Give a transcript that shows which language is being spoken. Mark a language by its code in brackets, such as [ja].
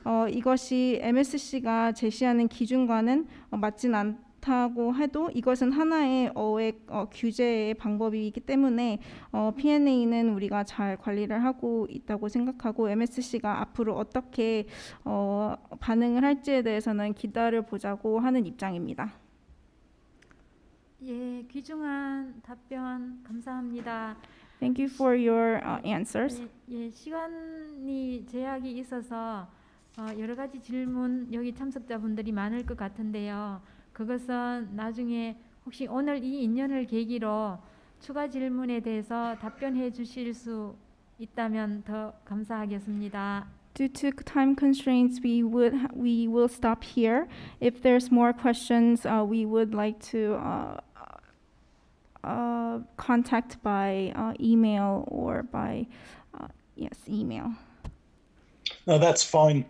[ko] 이것이 MSC가 제시하는 기준과는 맞진 않다고 해도 이것은 하나의 어획 규제의 방법이기 때문에 Pna는 우리가 잘 관리를 하고 있다고 생각하고, MSC가 앞으로 어떻게 반응을 할지에 대해서는 기다려보자고 하는 입장입니다. 예, 귀중한 답변 감사합니다. [en] Thank you for your answers. [ko] 예, 시간이 제약이 있어서 여러 가지 질문 여기 참석자분들이 많을 것 같은데요. 그것은 나중에 혹시 오늘 이 인연을 계기로 추가 질문에 대해서 답변해 주실 수 있다면 더 감사하겠습니다. [en] Due to time constraints, we will stop here. If there's more questions, we would like to contact by email or by email. No, that's fine.